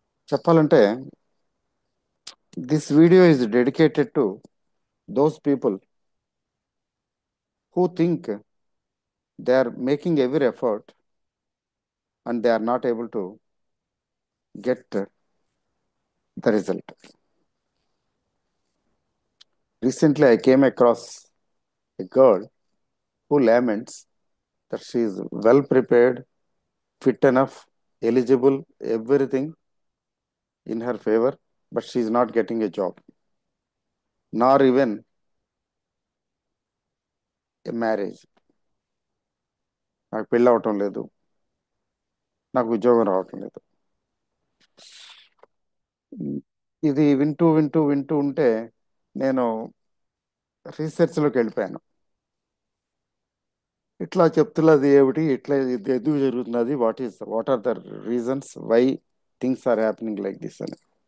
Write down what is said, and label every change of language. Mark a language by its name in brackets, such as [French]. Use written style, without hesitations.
[English] చెప్పాలంటే this video is dedicated to those people who think they are making every effort and they are not able to get the result. Recently, I came across a girl who laments that she is well prepared, fit enough, eligible, everything in her favor, but she is not getting a job, nor even a marriage. [Telugu] నాకు పెళ్ళి అవటం లేదు, నాకు ఉద్యోగం రావటం లేదు. ఇది వింటూ వింటూ వింటూ ఉంటే నేను రీసెర్చ్లోకి వెళ్ళిపోయాను. ఇట్లా చెప్తున్నది ఏమిటి, ఇట్లా ఇది ఎందుకు జరుగుతున్నది, [English] What are the reasons why things are happening like this అని.